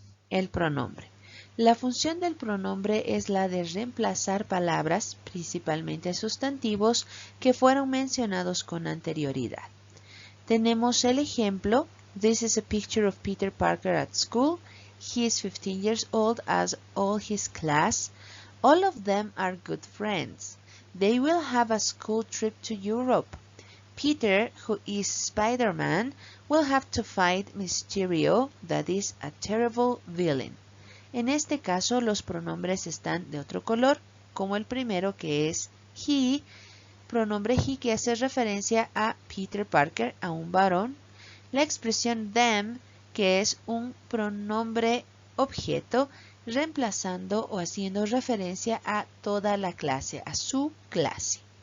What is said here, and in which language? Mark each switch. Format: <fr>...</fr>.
<es>El pronombre. La función del pronombre es la de reemplazar palabras, principalmente sustantivos, que fueron mencionados con anterioridad.</es> <en>Tenemos el ejemplo: This is a picture of Peter Parker at school. He is 15 years old as all his class. All of them are good friends. They will have a school trip to Europe. Peter, who is Spider-Man, will have to fight Mysterio, that is a terrible villain.</en> <es>En este caso, los pronombres están de otro color, como el primero, que es he, pronombre he, que hace referencia a Peter Parker, a un varón. La expresión them, que es un pronombre objeto, reemplazando o haciendo referencia a toda la clase, a su clase.</es>